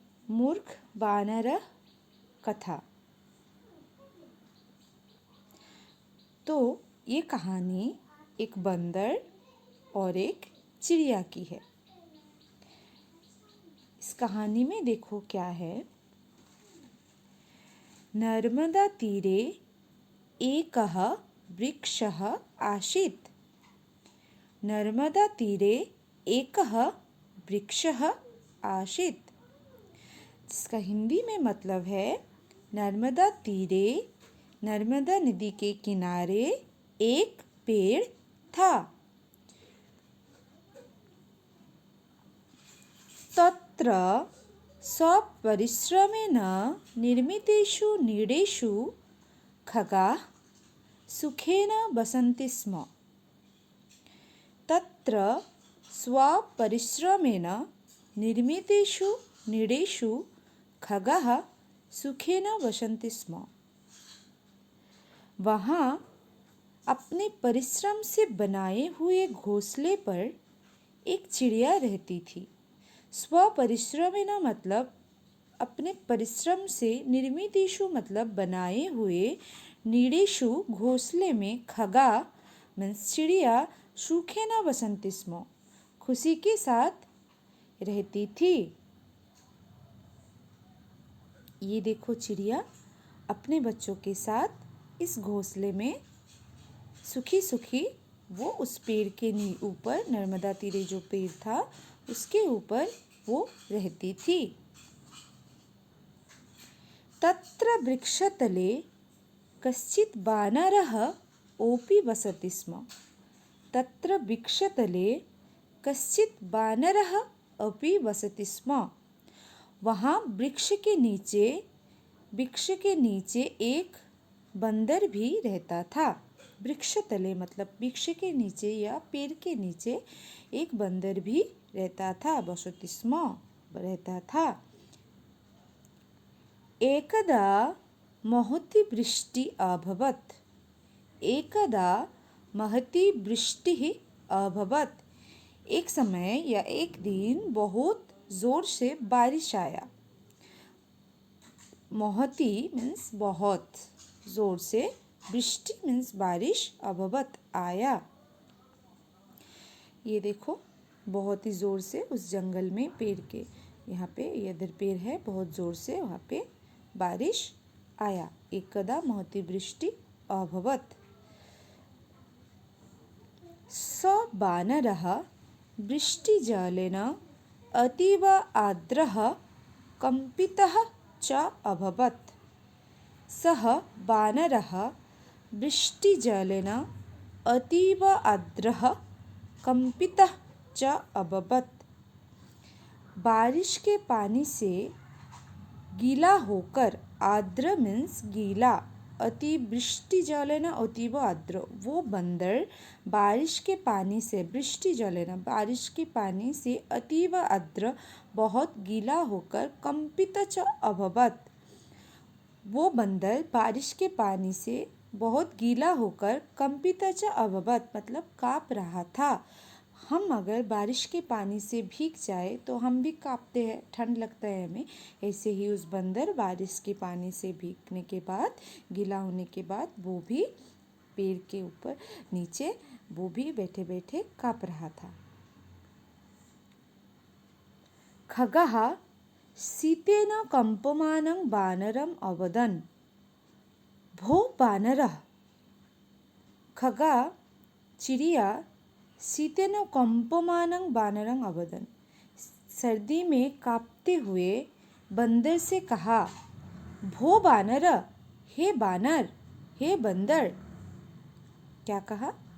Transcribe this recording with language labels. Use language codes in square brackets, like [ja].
[sa] मूर्ख बानर कथा। [hi] तो ये कहानी एक बंदर और एक चिड़िया की है। इस कहानी में देखो क्या है। [sa] नर्मदा तीरे एकः वृक्षः आसीत्। नर्मदा तीरे एकः वृक्षः आसीत्, [hi] जिसका हिंदी में मतलब है नर्मदा तीरे, नर्मदा नदी के किनारे एक पेड़ था। [sa] तत्र स्वपरिश्रमेण निर्मितेषु नीडेषु खगाः सुखेन वसन्ति स्म। तत्र स्वपरिश्रमेण निर्मितेषु नीडेषु खगाः सुखेन वसन्ति स्म। [hi] वहाँ अपने परिश्रम से बनाए हुए घोंसले पर एक चिड़िया रहती थी। स्वपरिश्रमेण मतलब अपने परिश्रम से, निर्मितेषु मतलब बनाए हुए, नीडेषु घोंसले में, खगा मीन्स चिड़िया, सुखेन वसन्ति स्म खुशी के साथ रहती थी। ये देखो चिड़िया अपने बच्चों के साथ इस घोंसले में सुखी सुखी वो उस पेड़ के ऊपर, नर्मदा तीरे जो पेड़ था उसके ऊपर वो रहती थी। [sa] तत्र वृक्षतले कश्चित् बानरः ओपि वसति स्म। तत्र वृक्षतले कश्चित् बानरः अपि वसति स्म। [hi] वहाँ वृक्ष के नीचे एक बंदर भी रहता था। वृक्षतले मतलब वृक्ष के नीचे या पेड़ के नीचे एक बंदर भी रहता था, वसति स्म रहता था। [sa] एकदा महती वृष्टिः अभवत्। एकदा महती वृष्टिः अभवत्। [hi] एक समय या एक दिन बहुत जोर से बारिश आया। महती मीन्स बहुत, जोर से, वृष्टि मीन्स बारिश, अभवत आया। ये देखो बहुत ही ज़ोर से उस जंगल में पेड़ के यहाँ पे, इधर पेड़ है, बहुत ज़ोर से वहाँ पे बारिश आया। [sa] एकदा महती वृष्टि अभवत्। स बानरः वृष्टिजलेन अतीव आर्द्रः कम्पितः च अभवत्। सः बानरः वृष्टिजलेन अतीव आर्द्रः कम्पितः च अभवत्। [hi] बारिश के पानी से गीला होकर, आर्द्र मीन्स गीला, [sa] वृष्टिजलेन अतीव आर्द्र, [hi] वो बंदर बारिश के पानी से, वृष्टिजलेन बारिश के पानी से, अतीव आर्द्र बहुत गीला होकर, कम्पित च अभवत्, वो बंदर बारिश के पानी से बहुत गीला होकर [sa] कंपित च अभवत् [hi] मतलब काँप रहा था। हम अगर बारिश के पानी से भीग जाए तो हम भी काँपते हैं, ठंड लगता है हमें। ऐसे ही उस बंदर बारिश के पानी से भीगने के बाद, गीला होने के बाद, वो भी पेड़ के ऊपर नीचे वो भी बैठे बैठे काँप रहा था। [sa] खगः शीतेन कम्पमानं बानरम् अवदन्। भो बानरः। [hi] खगा चिड़िया [sa] शीतेन कम्पमानं बानरं अवदन्, [hi] सर्दी में कांपते हुए बंदर से कहा, [sa] भो बानर, [hi] हे बानर, हे बंदर। क्या कहा?